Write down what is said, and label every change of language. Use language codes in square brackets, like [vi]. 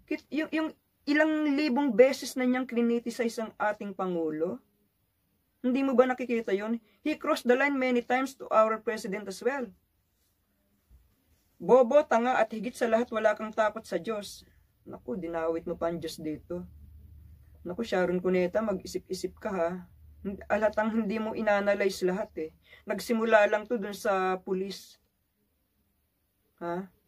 [tl] Yung ilang libong beses na niyang kriniticize ang ating Pangulo. Hindi mo ba nakikita yon? [en] He crossed the line many times to our President as well. [tl] Bobo, tanga at higit sa lahat wala kang takot sa Diyos. Naku, dinawit mo pa ang Diyos dito. Naku, Sharon Cuneta, mag-isip-isip ka ha. Alatang hindi mo inanalyze lahat eh. Nagsimula lang to dun sa pulis. Ha?